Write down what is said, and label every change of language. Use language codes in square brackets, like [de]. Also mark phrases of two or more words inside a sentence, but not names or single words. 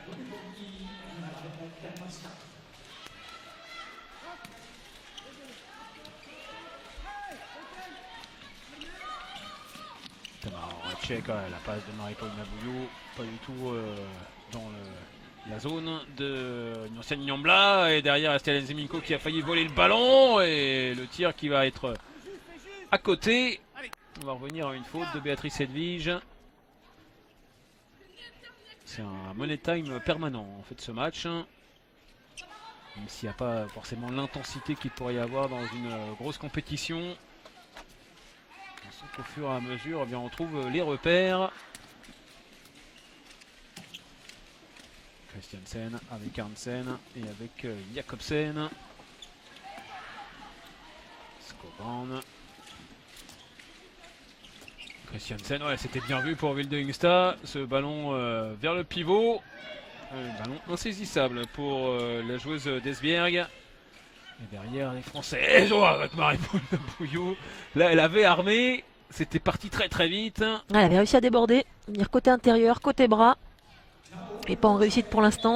[fr] Check, la passe de Marie-Paul Nabouillou, pas du tout dans la zone de Nursen Nyambla. Et derrière Estelle Ziminko qui a failli voler le ballon. Et le tir qui va être à côté. On va revenir à une faute de Béatrice Edvige. C'est un [en] money time [fr] permanent en fait ce match. Même s'il n'y a pas forcément l'intensité qu'il pourrait y avoir dans une grosse compétition. Au fur et à mesure, eh bien, on trouve les repères. Christiansen avec Hansen et avec Jacobsen. Skogran. Christiansen, ouais, c'était bien vu pour Vilde Ingstad. Ce ballon vers le pivot. Ballon insaisissable pour la joueuse d'Esbjerg. Et derrière les Français, avec Marie-Paul Nabouillou. Là, elle avait armé. C'était parti très très vite. Elle avait réussi à déborder, venir côté intérieur, côté bras. Et pas en réussite pour l'instant.